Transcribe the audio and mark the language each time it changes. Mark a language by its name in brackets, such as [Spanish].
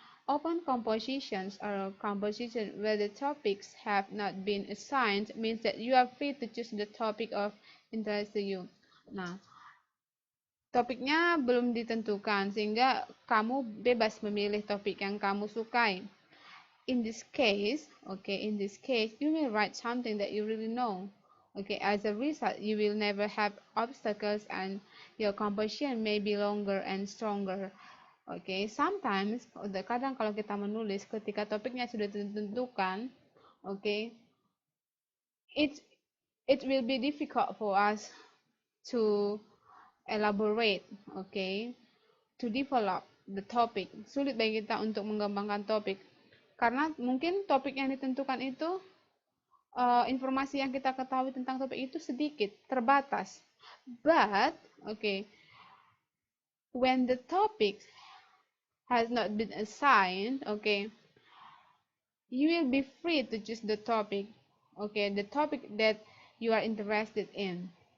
[English] Open compositions or composition where the topics have not been assigned means that you are free to choose the topic of interest to you. [Indonesian] Nah, topiknya belum ditentukan sehingga kamu bebas memilih topik yang kamu sukai. [English] In this case, you will write something that you really know. As a result, you will never have obstacles and your composition may be longer and stronger. Sometimes, [Indonesian] kadang kalau kita menulis ketika topiknya sudah ditentukan, [English] it will be difficult for us to elaborate, okay, to develop the topic. [Indonesian] Sulit bagi kita untuk mengembangkan topik karena mungkin topik yang ditentukan itu informasi yang kita ketahui tentang topik itu sedikit, terbatas. [English] But okay, when the topic has not been assigned, okay, you will be free to choose the topic, okay, the topic that you are interested in.